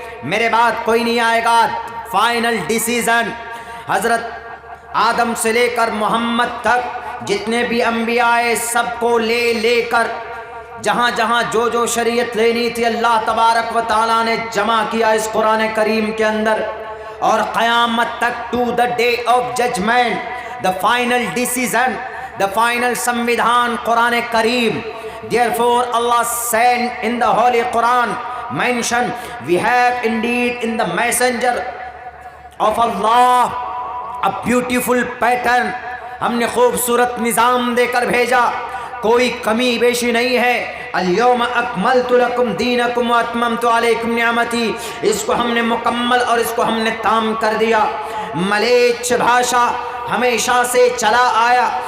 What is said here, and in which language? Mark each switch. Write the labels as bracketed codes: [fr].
[ur] میرے بعد کوئی نہیں آئے گا. فائنل ڈیسیزن حضرت آدم سے لے کر محمد تک جتنے بھی انبیاء آئے سب کو لے کر جہاں جہاں جو شریعت لینی تھی اللہ تبارک و تعالیٰ نے جمع کیا اس قرآن کریم کے اندر. اور قیامت تک [en] to the day of judgement the final [ur] decision, the final سمویدھان Quran cream. [en] Therefore Allah said in the Holy Quran mention we have indeed in the messenger of Allah a beautiful pattern. [ur] ہم نے خوبصورت نظام دے کر بھیجا، کوئی کمی بیشی نہیں ہے. [ar] اليوم اکملت لکم دینکم واتممت علیکم نعمتی، [ur] اس کو ہم نے مکمل اور اس کو ہم نے تام کر دیا. ملیچ بھاشا ہمیشہ سے چلا آیا.